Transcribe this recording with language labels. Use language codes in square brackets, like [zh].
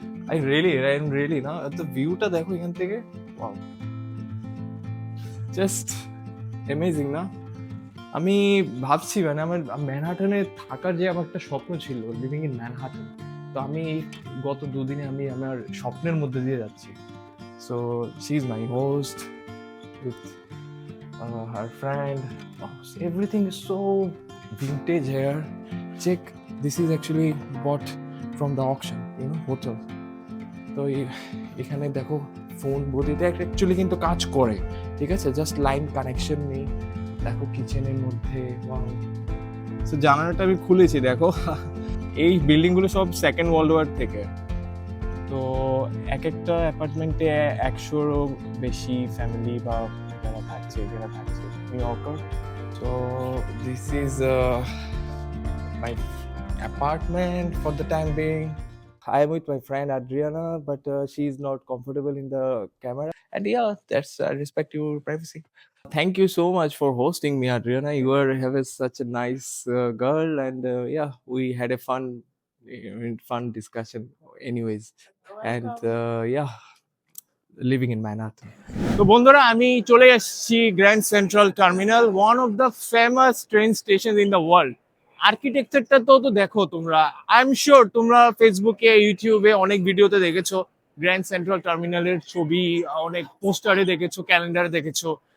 [en] I am really [bn] না, তো ভিউটা দেখো এখান থেকে, ওয়াও, [en] just amazing [bn] না? আমি ভাবছি, মানে আমার ম্যানহাটনে থাকার যে আমার একটা স্বপ্ন ছিল, [en] living in Manhattan, [bn] তো আমি গত দুদিনে আমি আমার স্বপ্নের মধ্যে দিয়ে যাচ্ছি। [en] So she's my host with her friend. Oh, everything is so vintage here. Check, this is actually bought from the auction, you know, hotel. [bn] তো এখানে দেখো ফোন বদিতে অ্যাকচুয়ালি কিন্তু কাজ করে, ঠিক আছে, জাস্ট লাইন কানেকশন নেই। দেখো কিচেনের মধ্যে, ওয়াও। সো জানালাটা আমি খুলেছি, দেখো এই বিল্ডিংগুলো সব সেকেন্ড ওয়ার্ল্ড ওয়ার থেকে। তো এক একটা অ্যাপার্টমেন্টে 100-রও বেশি ফ্যামিলি বা যারা থাকছে নিউ ইয়র্কার। [en] তো this is my apartment for the time being. I am with my friend Adriana, but she is not comfortable in the camera. And yeah, that's respect your privacy. Thank you so much for hosting me, Adriana. You have such a nice girl, and yeah, we had a fun discussion. Anyways, and yeah, living in Manhattan. [bn] তো বন্ধুরা, আমি চলে এসেছি [en] Grand Central Terminal, one of the famous train station in the world. [bn] আর্কিটেকচারটা তো দেখো তোমরা, [en] I am sure [bn] তোমরা ফেসবুকে, ইউটিউবে অনেক ভিডিওতে দেখেছো গ্র্যান্ড সেন্ট্রাল টার্মিনালের ছবি, অনেক পোস্টারে দেখেছো, ক্যালেন্ডারে দেখেছো।